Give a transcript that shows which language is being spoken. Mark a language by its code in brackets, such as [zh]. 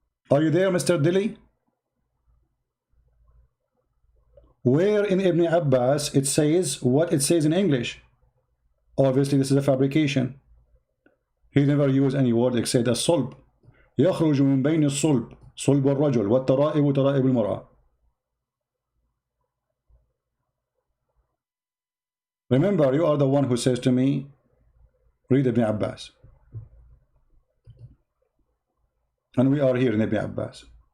[en] Are you there, Mr. Dilly? Where in Ibn Abbas it says what it says in English? Obviously this is a fabrication. He never used any word except الصلب. [ar] يخرج من بين الصلب صلب الرجل والترائب ترائب المرأة. [en] Remember, you are the one who says to me, read Ibn Abbas. And we are here in Ibn Abbas.